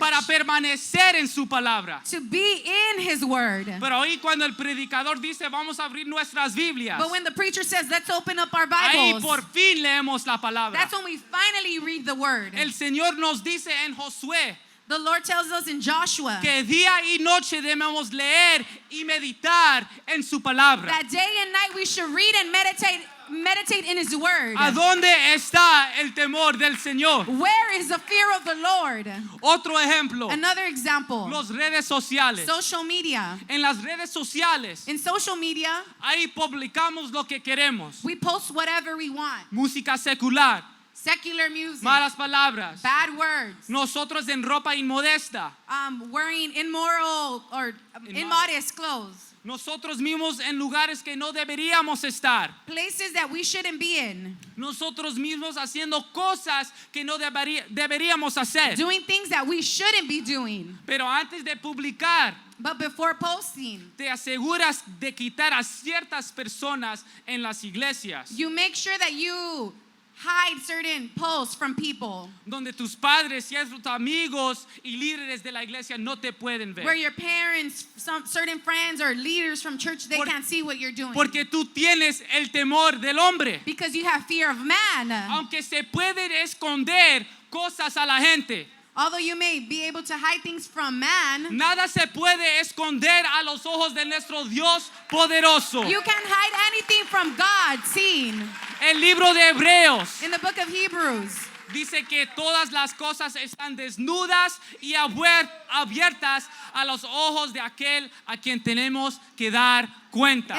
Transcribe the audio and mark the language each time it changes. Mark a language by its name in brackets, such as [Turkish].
[Spanish] para permanecer en su palabra. [English] to be in His Word. [Spanish] Pero ahí cuando el predicador dice vamos a abrir nuestras Biblias, [English] But when the preacher says, let's open up our [Spanish] ahí [English] Bibles, [Spanish] por fin leemos la palabra. [English] that's when we finally read the Word. [Spanish] El Señor nos dice en Josué [English] The Lord tells us in Joshua [Spanish] que día y noche debemos leer y meditar en su palabra. [English] that day and night we should read and meditate in His Word. [Spanish] ¿A dónde está el temor del Señor? [English] Where is the fear of the Lord? [Spanish] Otro ejemplo, [English] Another example, [Spanish] las redes sociales. [English] social media. [Spanish] En las redes sociales, [English] In social media, [Spanish] ahí publicamos lo que queremos. [English] we post whatever we want. [Spanish] Música secular, [English] Secular music, [Spanish] malas palabras. [English] bad words, [Spanish] Nosotros en ropa inmodesta. [English] wearing immoral or immodest clothes, [Spanish] Nosotros mismos en lugares que no deberíamos estar. [English] places that we shouldn't be in, [Spanish] Nosotros mismos haciendo cosas que no deberíamos hacer. [English] doing things that we shouldn't be doing. [Spanish] Pero antes de publicar, [English] But before posting, [Spanish] te aseguras de quitar a ciertas personas en las iglesias, [English] you make sure that you hide certain posts from people [Spanish] donde tus padres, ciertos amigos y líderes de la iglesia no te pueden [English] where [Spanish] ver. [English] your parents, some certain friends or leaders from church, they [Spanish] Por- [English] can't see what you're doing [Spanish] Porque tú tienes el temor del hombre. [English] because you have fear of man. [Spanish] Aunque se pueden esconder cosas a la gente, [English] Although you may be able to hide things from man, [Spanish] nada se puede esconder a los ojos de nuestro Dios poderoso. [English] you can't hide anything from God seen. [Spanish] El libro de Hebreos [English] In the book of Hebrews, [Spanish] dice que todas las cosas están desnudas y abiertas a los ojos de aquel a quien tenemos que dar cuenta.